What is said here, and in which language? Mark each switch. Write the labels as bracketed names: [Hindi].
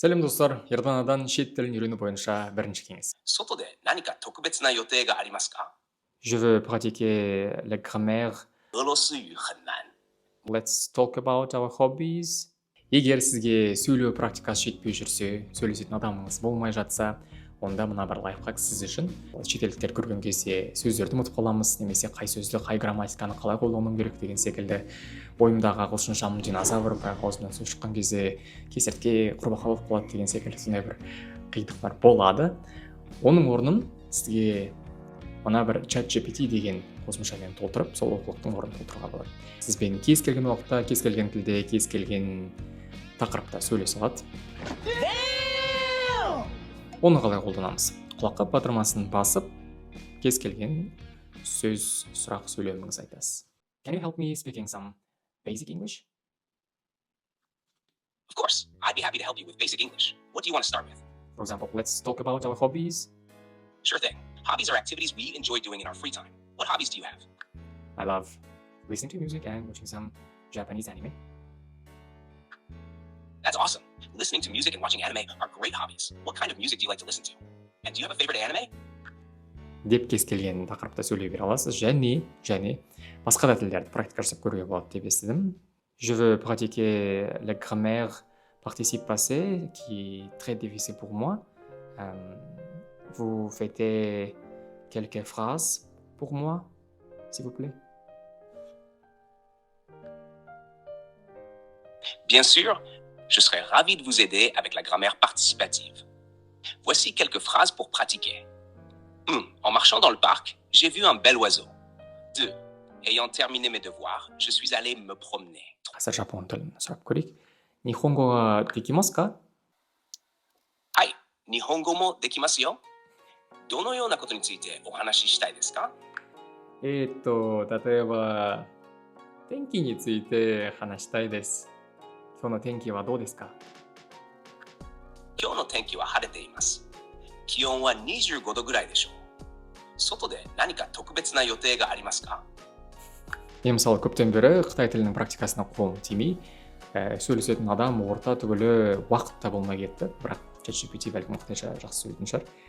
[Kazakh] сәлем достар, ерданадан шет тілін үйрену бойынша бірінші кеңес. [Japanese] 外で何か特別な予定がありますか？ [French] Je veux pratiquer la grammaire. [Chinese] 俄罗斯语很难。 [English] Let's talk about our hobbies. [Kazakh] Егер сізге сөйлеу практикасы жетпей жүрсе, сөйлесетін адамыңыз болмай жатса, онда мына бір лайфхак сіз үшін. Шетелдіктер көрген кезде сөздерді ұмытып қаламыз, немесе қай сөзді, қай грамматиканы қалай қолдану керек деген секілді. Бойымдағы ағылшыншам динозавр, бірақ аузымнан сөз шыққан кезде кесіртке, құрбақа болып қалады деген секілді сондай бір қиындықтар болады. Оның орнын сізге мына бір ChatGPT деген қосымшамен толтырып, сол оқулықтың орнын толтыруға болады. Сізбен кез келген уақытта, кез келген тілде, кез келген тақырыпта сөйлесе алады. Оны қалай қолданамыз? Құлаққа батырмасын басып, кез келген сөз, сұрақ сөйлеміңіз айтасыз. [English] Can you help me speaking some basic English? Of course, I'd be happy to help you with basic English. What do you want to start with? For example, let's talk about our hobbies. Sure thing. Hobbies are activities we enjoy doing in our free time. What hobbies do you have? I love listening to music and watching some Japanese anime. That's awesome. Listening to music and watching anime are great hobbies. What kind of music do you like to listen to? And do you have a favorite anime? [Kazakh] Деп кез келген тақырыпта сөйлей бере аласыз. Және басқа да тілдерді практика жасап көруге болады деп естідім. [French] Je veux pratiquer la grammaire participe passé qui est très difficile pour moi. Vous faites quelques phrases pour moi, s'il vous plaît. Bien sûr, je serais ravi de vous aider avec la grammaire participative. Voici quelques phrases pour pratiquer. 1. En marchant dans le parc, j'ai vu un bel oiseau. 2. Ayant terminé mes devoirs, je suis allé me promener. [Kazakh] Қазір жапон тілін сұрап көрейік. [Japanese] Нихонгоға декимасу ка? はい、日本語もできますよ。どのようなことについてお話ししたいですか？例えば、天気について話したいです。今日の天気はどうですか？今日の天気は晴れています。気温は25度ぐらいでしょう。外で何か特別な予定がありますか？ [Kazakh] Мен мысалы көптен бері Қытай тілінің практикасына қолым тимей, сөйлесетін адам орта түгілі уақытта болмай кетті. Бірақ ChatGPT бәлкім қытайша жақсы сөйлейтін шығар.